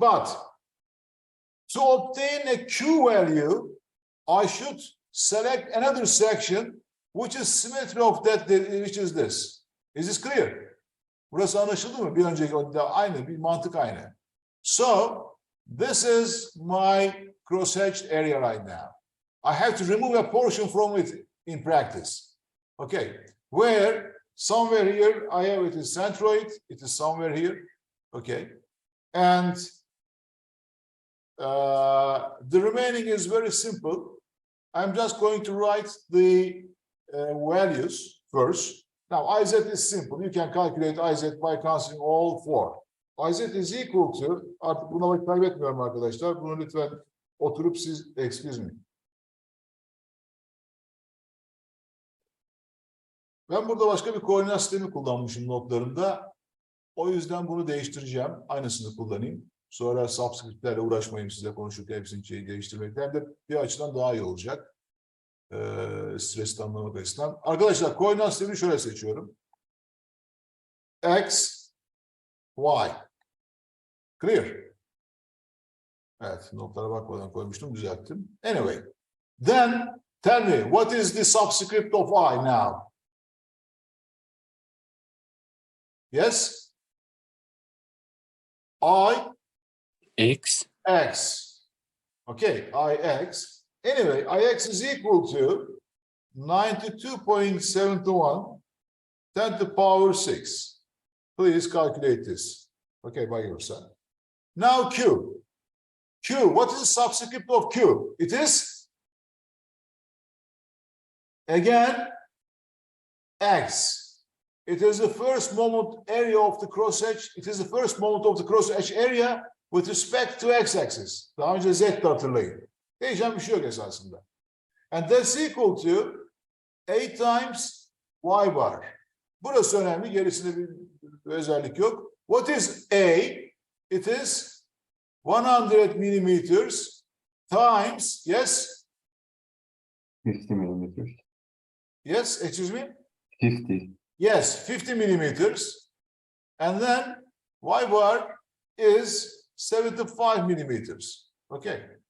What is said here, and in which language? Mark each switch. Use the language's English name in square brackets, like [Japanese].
[English] But to obtain a Q value, I should select another section which is symmetry of that, which is this. Is this clear? [Turkish] Burası anlaşıldı mı? Bir önceki aynı, bir mantık aynı. [English] So, this is my cross-hatched area right now. I have to remove a portion from it in practice. Okay, where somewhere here I have it is centroid, it is somewhere here. Okay, and the remaining is very simple. I'm just going to write the values first. Now, IZ is simple. You can calculate IZ by considering all four. IZ is equal to, [Turkish] artık buna vakit kaybetmiyorum arkadaşlar. Bunu lütfen oturup siz, [English] excuse me. [Turkish] Ben burada başka bir koordinat sistemi kullanmışım notlarımda. O yüzden bunu değiştireceğim. Aynısını kullanayım. Sonra subscriptlerle uğraşmayayım size konuşurken hepsini değiştirmekten. Hem de bir açıdan daha iyi olacak. Stresi anlamak açısından. Arkadaşlar koordinat sistemini şöyle seçiyorum. X, Y. [English] Clear. [Turkish] Evet, notlara bakmadan koymuştum, düzelttim. [English] Anyway, then tell me, what is the subscript of I now? Yes? I? X. X. Okay, IX. Anyway, IX is equal to 92.71 10 to the power 6. Please calculate this. Okay, by yourself. Now Q. Q, what is the subscript of Q? It is, again, X. It is the first moment area of the cross-hatch. It is the first moment of the cross-hatch area with respect to x-axis. [Turkish] Daha önce z'de hatırlayın. Değişen bir şey yok esasında. [English] And that's equal to a times y bar. [Turkish] Burası önemli. Gerisinde bir özellik yok. [English] What is a? It is 100 millimeters times, yes? 50 millimeters. Yes, excuse me? 50. Yes, 50 millimeters. And then y bar is 75 millimeters. Okay.